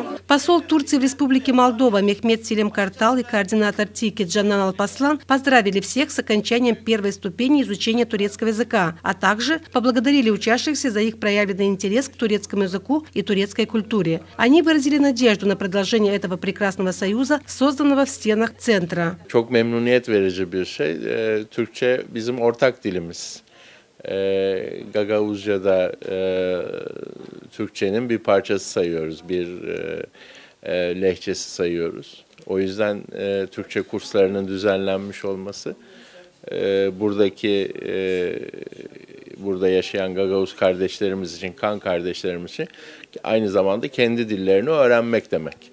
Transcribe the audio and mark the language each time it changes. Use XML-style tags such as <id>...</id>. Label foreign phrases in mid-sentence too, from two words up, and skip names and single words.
<ru>Посол Турции в Республике Молдова Мехмет Селим Картал и координатор ТИКи Джанан Алпаслан поздравили всех с окончанием первой ступени изучения турецкого языка, а также поблагодарили учащихся за их проявленный интерес к турецкому языку и турецкой культуре. Они выразили надежду на продолжение этого прекрасного союза, созданного в стенах центра.</ru> <tr>Çok memnuniyet verici bir şey. Türkçe bizim ortak dilimiz. Gagauzca'da Türkçenin bir parçası sayıyoruz, bir lehçesi sayıyoruz. O yüzden Türkçe kurslarının düzenlenmiş olması burada yaşayan Gagauz kardeşlerimiz için, kan kardeşlerimiz için aynı zamanda kendi dillerini öğrenmek demek.</tr>